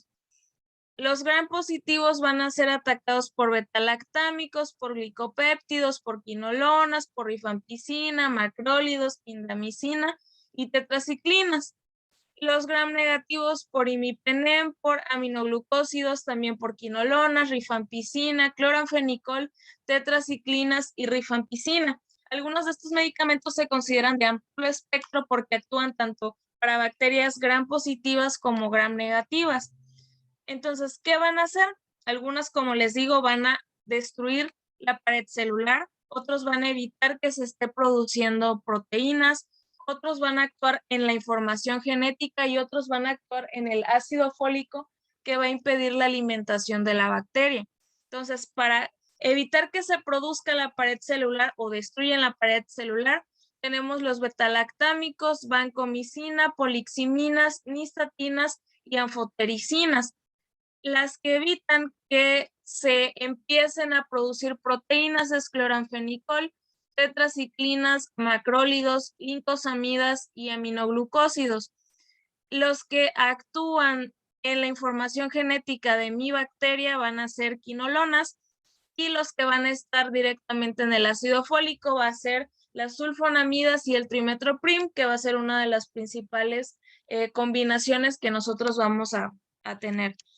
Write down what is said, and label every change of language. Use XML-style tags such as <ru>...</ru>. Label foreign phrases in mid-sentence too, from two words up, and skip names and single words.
<es>Los gram positivos van a ser atacados por betalactámicos, por glicopéptidos, por quinolonas, por rifampicina, macrólidos, indamicina y tetraciclinas. Los gram negativos por imipenem, por aminoglucósidos, también por quinolonas, rifampicina, cloranfenicol, tetraciclinas y rifampicina. Algunos de estos medicamentos se consideran de amplio espectro porque actúan tanto para bacterias gram positivas como gram negativas. Entonces, ¿qué van a hacer? Algunas, como les digo, van a destruir la pared celular, otros van a evitar que se esté produciendo proteínas, otros van a actuar en la información genética y otros van a actuar en el ácido fólico que va a impedir la alimentación de la bacteria. Entonces, para evitar que se produzca la pared celular o destruyan la pared celular, tenemos los betalactámicos, vancomicina, poliximinas, nistatinas y anfotericinas. Las que evitan que se empiecen a producir proteínas es cloranfenicol, tetraciclinas, macrólidos, lincosamidas y aminoglucósidos. Los que actúan en la información genética de mi bacteria van a ser quinolonas y los que van a estar directamente en el ácido fólico va a ser las sulfonamidas y el trimetoprim, que va a ser una de las principales combinaciones que nosotros vamos a tener.</es>